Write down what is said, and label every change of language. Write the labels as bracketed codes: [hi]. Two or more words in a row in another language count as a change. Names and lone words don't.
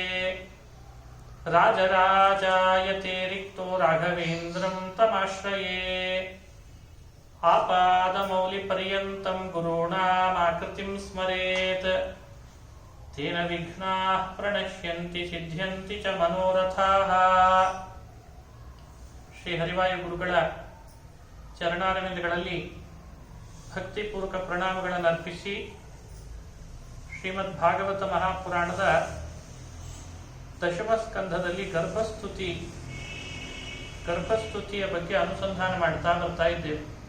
[sa] राजराजायते रिक्तो राघवेन्द्रं तमाश्रये आपादमौलिपर्यन्तं गुरूणामाकृतिं स्मरेत् तेन विघ्नाः प्रणश्यन्ति सिद्ध्यन्ति च मनोरथाः [kn] ಶ್ರೀ ಹರಿವಾಯು ಗುರುಗಳ ಚರಣಾರವಿಂದಗಳಲ್ಲಿ ಭಕ್ತಿಪೂರ್ವಕ ಪ್ರಣಾಮಗಳನ್ನು ಅರ್ಪಿಸಿ ಶ್ರೀಮದ್ ಭಾಗವತ ಮಹಾಪುರಾಣದ ದಶಮ ಸ್ಕಂಧದಲ್ಲಿ ಗರ್ಭಸ್ತುತಿಯ ಬಗ್ಗೆ ಅನುಸಂಧಾನ ಮಾಡ್ತಾ ಬರ್ತಾ ಇದ್ದೇವೆ.